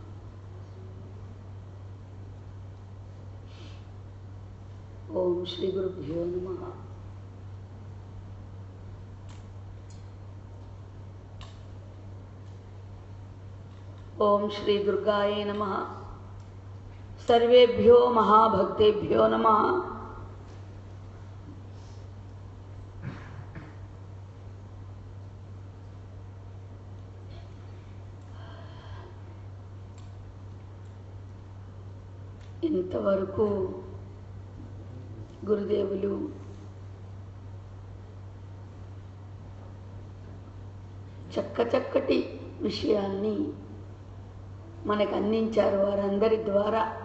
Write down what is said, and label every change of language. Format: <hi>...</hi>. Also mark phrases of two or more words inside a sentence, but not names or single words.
<sa>ओम श्री गुरुभ्यो नमः। ओम श्री दुर्गाये नमः। सर्वेभ्यो महाभक्तेभ्यो नमः।</sa> <te>ఇంతవరకు గురుదేవులు చక్కటి విషయాల్ని మనకు అందించారు వారందరి ద్వారా.</te>